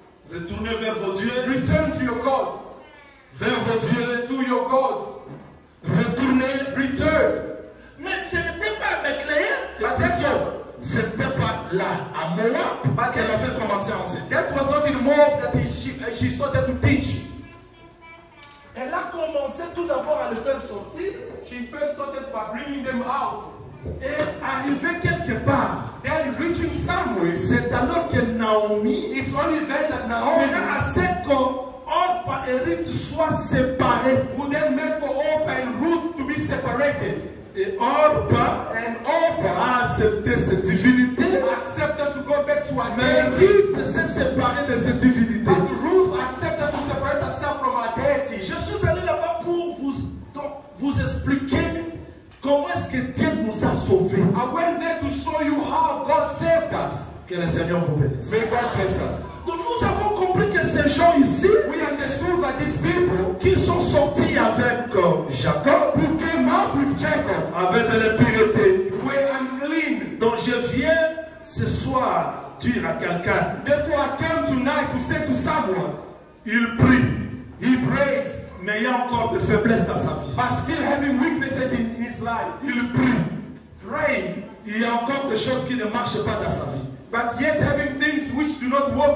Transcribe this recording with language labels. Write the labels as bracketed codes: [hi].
[fr] Retournez vers vos dieux. [en] Return to your God. [fr] Vers vos dieux. [en] To your God. [fr] Retournez. [en] Return. [fr] Mais ce n'était pas à Bethléem. [en] But that was, [fr] C'était pas là, à Moab, qu'elle a fait commencer à enseigner. [en] that was not in Moab that she started to teach. [fr] Elle a commencé tout d'abord à le faire sortir. [en] She first started by bringing them out. [fr] Et arrivé quelque part, [en] Then reaching somewhere, [fr] c'est alors que Naomi [en] it's only then that Naomi [fr] fera assez qu'Orpa et Ruth soient séparés. [en] would then make for Orpah and Ruth to be separated. [fr] Et Orpa a accepté cette divinité. [en] Accepted to go back to her [fr] Mais [en] deity. [fr] Ruth s'est séparée de cette divinité. [en] But Ruth accepted to separate herself from her deity. [fr] Je suis allé là-bas pour vous expliquer comment est-ce que Dieu nous a sauvés. [en] I went there to show you how God saved us. [fr] Que le Seigneur vous bénisse. [en] May God bless us. [fr] Donc nous avons compris que ces gens ici, [en] We understood that these people [fr] qui sont sortis avec Jacob, [en] who came out with Jacob [fr] avaient de l'impureté. [en] were unclean. [fr] Donc je viens ce soir dire à quelqu'un, [en] Therefore I came tonight to say to someone, [fr] il prie, [en] he prays, [fr] mais il y a encore des faiblesses dans sa vie. [en] but still having weaknesses in his life. [fr] Il prie, [en] Praying, [fr] il y a encore des choses qui ne marchent pas dans sa vie. [en] but yet having things which do not work